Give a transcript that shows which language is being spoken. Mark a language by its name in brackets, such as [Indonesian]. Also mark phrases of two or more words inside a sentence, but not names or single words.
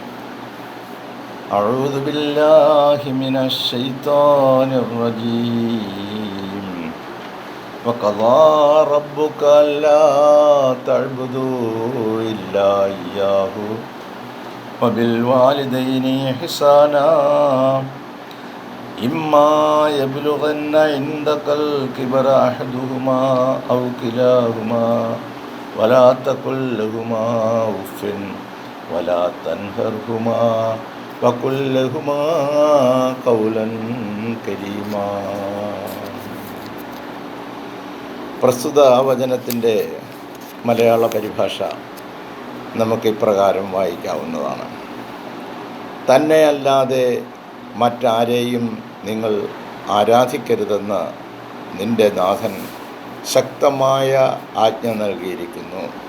[Arabic] أعوذ بالله من الشيطان الرجيم. وقضى ربك ألا تعبدوا إلا إياه وبالوالدين إحسانا. إما يبلغن عندك الكبر أحدهما أو كلاهما ولا تقل لهما أف ولا تنهرهما وقل لهما قولا كريما. [Malayalam] പ്രസ്തുത വചനത്തിൻ്റെ മലയാള പരിഭാഷ നമുക്ക് ഇപ്രകാരം വായിക്കാവുന്നതാണ്. തന്നെയല്ലാതെ മറ്റാരെയും നിങ്ങൾ ആരാധിക്കരുതെന്ന് നിന്റെ നാഥൻ ശക്തമായ ആജ്ഞ നൽകിയിരിക്കുന്നു.